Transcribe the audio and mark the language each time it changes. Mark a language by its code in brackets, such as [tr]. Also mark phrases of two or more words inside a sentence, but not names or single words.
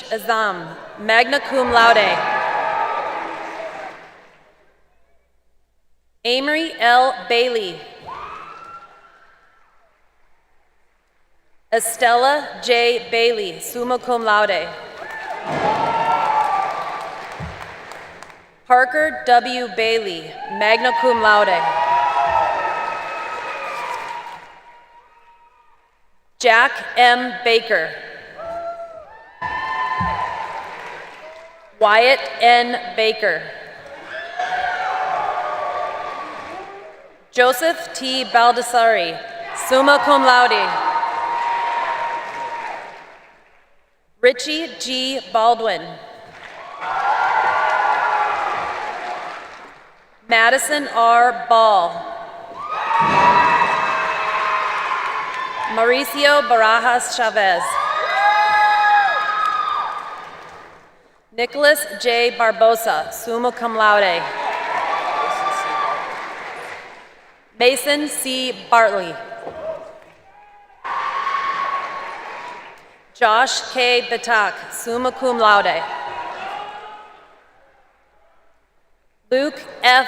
[en] Azam, [la] magna cum laude. [en] Amory L. Bailey. Estella J. Bailey, [la] summa cum laude. [en] Parker W. Bailey, [la] magna cum laude. [en] Jack M. Baker. Wyatt N. Baker. Joseph T. Baldassari, [la] summa cum laude. [en] Richie G. Baldwin. Madison R. Ball. Mauricio Barajas Chavez. Nicholas J. Barbosa, [la] summa cum laude. [en] Mason C. Bartley. Josh K. Batak, [la] summa cum laude. [en] Luke F.